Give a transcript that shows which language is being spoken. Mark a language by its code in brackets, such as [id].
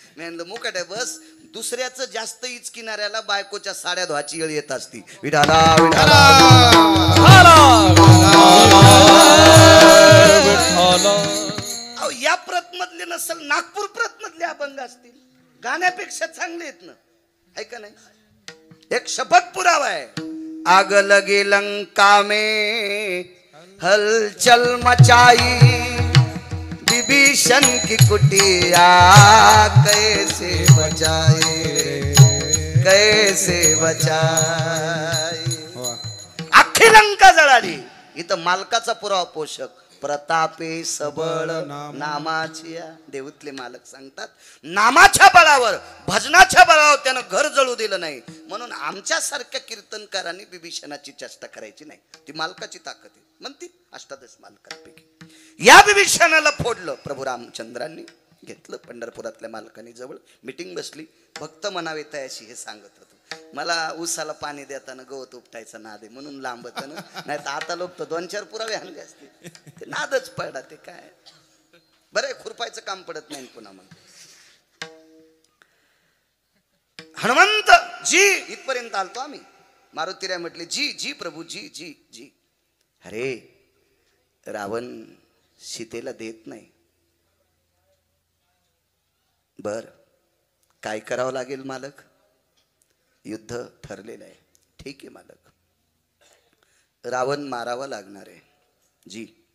[mr] मी म्हणलं मुकाट्या बस. दुसऱ्याचं जास्त इचकिणाऱ्याला बायकोच्या साड्या धुवाची येळ येत असती. विठाला विठाला. अहो या प्रत मधले नसल, नागपूर प्रत मधले अभंग असतील. गाण्यापेक्षा चांगले आहेत ना, आहे का नाही? एक शपथ पुरावा है। [hi] आग लगी लंका में हलचल मचाई, विभीषण की कुटिया कैसे बचाए, कैसे बचाए। [mr] अख्खी लंका जळाली। इथं मालकाचा पुरावा पोषक प्रतापे सबळ नामाची। देऊतले मालक सांगतात नामाच्या बळावर भजनाच्या बळावर त्यानं घर जळू दिलं नाही, म्हणून आमच्या सारख्या कीर्तनकारांनी विभीषणाची चेष्टा करायची नाही। ती मालकाची ताकद आहे म्हणती। अष्टादश मालकांपैकी या विभीषणाला फोडलं प्रभू रामचंद्रांनी, घेतलं पंढरपुरातल्या मालकांनी जवळ मीटिंग बसली। भक्त म्हणावे तयाशी हे सांगत होतो, मला ऊसाला पाणी देताना गवत उपटायचा नाद आहे म्हणून लांबत ना, नाही तर आता लोक तर 2-4 पुरावे आणले असते, ते नादच पडला। ते काय बरं खुरपायचं काम पडत नाही पुन्हा। मग हनुमंत जी इथपर्यंत आलतो आम्ही। मारुतीराय म्हटले जी जी प्रभू जी जी जी। अरे रावण सीतेला देत नाही, बर काय करावं लागेल मालक? युद्ध ठरलेलं आहे। ठीक आहे मालक, रावण मारावा लागणार आहे जी।